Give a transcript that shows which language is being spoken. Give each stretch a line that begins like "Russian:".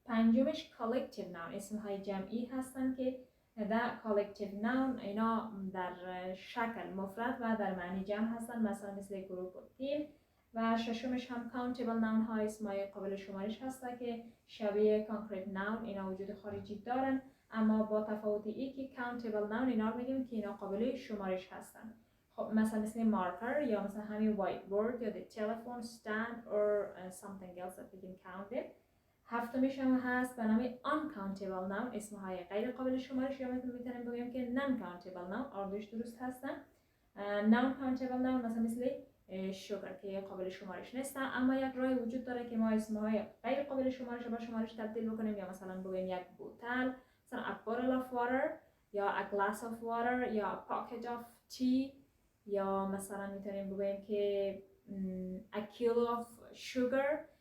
Persian: پنجمش collective noun اسمهای جمعی هستن که در collective noun اینا در شکل مفرد و در معنی جمع هستن، مثلا مثل گروپ و تیم. و ششمش هم countable noun ها اسمهای قابل شمارش هستن که شبیه concrete noun اینا وجود خارجی دارن، اما با تفاوت ای که countable noun اینا رو میگیم که اینا قابل شمارش هستن. خب مثلا مثل
English: marker
Persian: یا مثلا همین
English: whiteboard یا the telephone stand or something else that we can count it.
Persian: هفتمش هم هست به نام uncountable noun اسمهای غیر قابل شمارش یا میتونیم بگیم که non-countable noun. آردوش درست هستن. non-countable noun مثلا مثل sugar که قابل شمارش نیستن، اما یک راه وجود داره که ما اسمهای غیر قابل شمارش با شمارش تبدیل بکنیم، یا مثلا بگیم یک بوتل، مثلا
English: a bottle of water
Persian: یا
English: a glass of water
Persian: یا
English: a pocket of tea،
Persian: یا مثلا میتونیم بگیم که
English: a kilo of sugar.